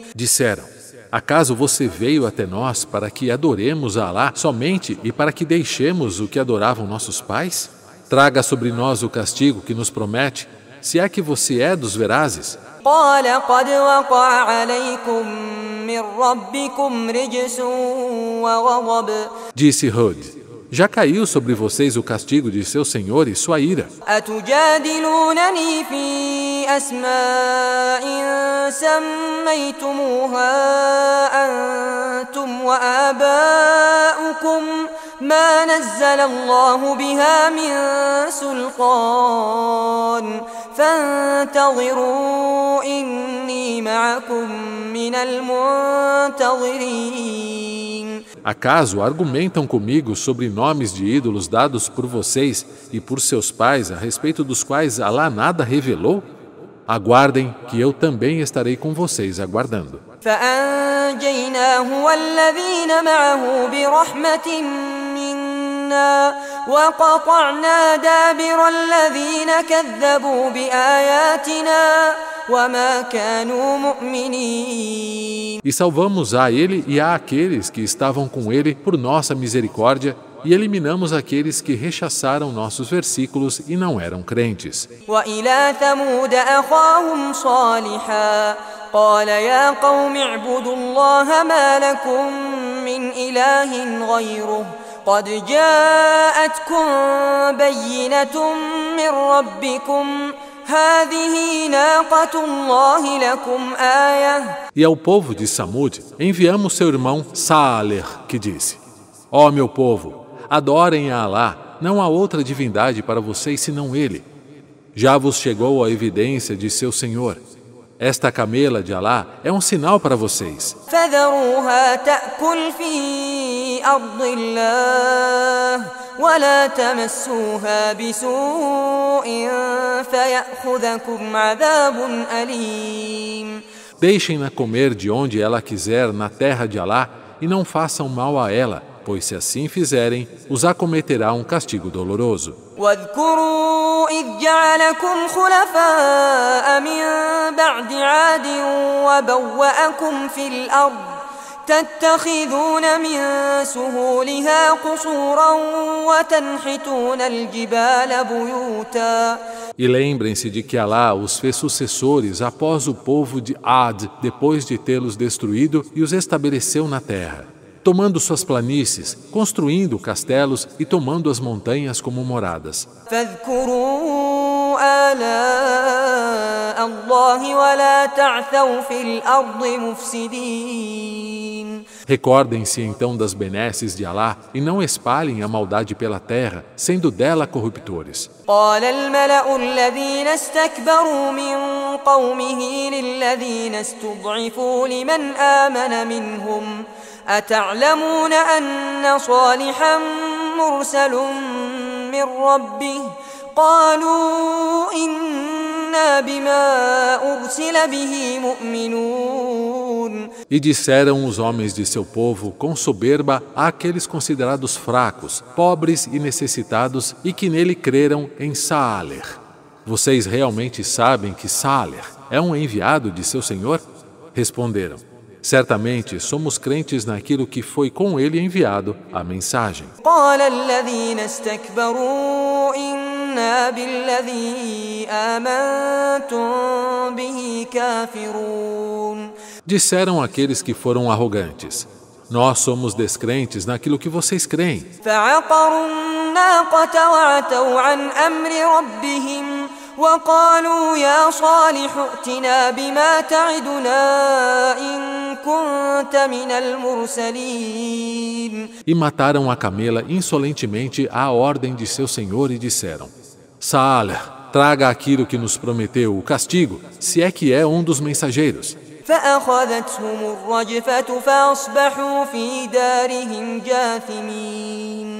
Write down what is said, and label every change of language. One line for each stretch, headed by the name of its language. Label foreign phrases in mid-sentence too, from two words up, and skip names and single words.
Portuguese: Disseram: acaso você veio até nós para que adoremos a Alá somente e para que deixemos o que adoravam nossos pais? Traga sobre nós o castigo que nos promete, se é que você é dos verazes.
Arabic: قال قد وقع عليكم من ربكم رجس وغضب.
Portuguese: Disse Hud: já caiu sobre vocês o castigo de seu Senhor e sua ira.
Arabic: أتجادلونني في أسماء سميتموها أنتم وآباؤكم ما نزل الله بها من سلطان فانتظروا إني معكم من المنتظرين.
Portuguese: Acaso argumentam comigo sobre nomes de ídolos dados por vocês e por seus pais a respeito dos quais Alá nada revelou? Aguardem que eu também estarei com vocês aguardando.
Arabic: فأنجيناه والذين معه برحمة منا وقطعنا دابر الذين كذبوا بآياتنا وما كانوا مؤمنين.
Portuguese: E salvamos a ele e a aqueles que estavam com ele por nossa misericórdia, e eliminamos aqueles que rechaçaram nossos versículos e não eram crentes.
Arabic: وإلى ثمود أخاهم صالحا قال يا قوم اعبدوا الله ما لكم من إله غيره قد جاءتكم بينة من ربكم هذه ناقة الله لكم آية.
Portuguese: E ao povo de Samud enviamos seu irmão Saleh, que disse: Ó meu povo, adorem a Alá, não há outra divindade para vocês senão Ele. Já vos chegou a evidência de seu Senhor. Esta camela de Alá é um sinal para vocês.
Arabic: فذروها تأكل في أرض الله ولا تمسوها بسوء فيأخذكم عذاب أليم.
Portuguese: Deixem-na comer de onde ela quiser na terra de Alá e não façam mal a ela, pois se assim fizerem, os acometerá um castigo doloroso.
Arabic: واذكروا إذ جعلكم خلفاء من بعد عاد وبوأكم في الأرض تتخذون من سهولها قصورا وتنحتون الجبال بيوتا.
Portuguese: E lembrem-se de que Alá os fez sucessores após o povo de Ad, depois de tê-los destruído, e os estabeleceu na terra, tomando suas planícies, construindo castelos e tomando as montanhas como moradas.
Arabic: فاذكروا آلاء الله ولا تعثوا في الأرض مفسدين.
Portuguese: Recordem-se então das benesses de Alá e não espalhem a maldade pela terra, sendo dela corruptores.
Arabic: قال الملأ الذين استكبروا من قومه للذين استضعفوا لمن آمن منهم أتعلمون أن صالحا مرسل من ربه قالوا إنا بما أرسل به مؤمنون.
Portuguese: E disseram os homens de seu povo com soberba àqueles considerados fracos, pobres e necessitados e que nele creram em Saleh. Vocês realmente sabem que Saleh é um enviado de seu Senhor? Responderam: certamente somos crentes naquilo que foi com ele enviado, a mensagem.
Arabic: قال الذين استكبروا إنا بالذي آمنتم به كافرون.
Portuguese: Disseram aqueles que foram arrogantes: nós somos descrentes naquilo que vocês creem.
Arabic: فعقروا الناقة وعتوا عن أمر ربهم وقالوا يا صالح ائتنا بما تعدنا إن كنت من المرسلين.
Portuguese: E mataram a camela insolentemente à ordem de seu senhor e disseram: Saleh, traga aquilo que nos prometeu o castigo, se é que é um dos mensageiros.
Arabic: فأخذتهم الرجفة فأصبحوا في دارهم جاثمين.